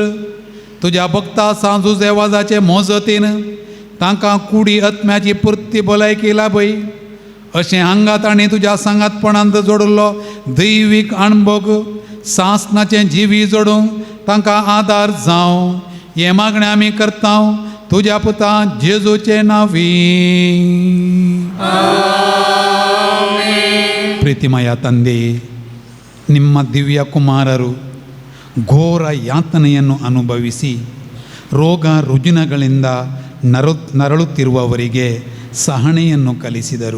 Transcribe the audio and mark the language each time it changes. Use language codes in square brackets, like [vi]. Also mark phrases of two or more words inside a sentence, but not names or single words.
[kok] तुज्या भक्ता सांजू देवाजाचे मोजतीन तांकां कुडी आत्म्याची पुर्ती भलायकी लाभय. अशें हांगात आनी तुज्या सांगातपणांत जोडलो दैवीक अणभव सासनाचें जिवी जोडूंक तांकां आदार जावं. हें मागणें आमी करता तुज्या पुता जेजूचे नांवी. [kn] ಪ್ರೀತಿಮಯ ತಂದೆಯೇ, ನಿಮ್ಮ ದಿವ್ಯ ಕುಮಾರರು ಘೋರ ಯಾತನೆಯನ್ನು ಅನುಭವಿಸಿ ರೋಗ ರುಜಿನಗಳಿಂದ ನರಳುತ್ತಿರುವವರಿಗೆ ಸಹನೆಯನ್ನು ಕಲಿಸಿದರು.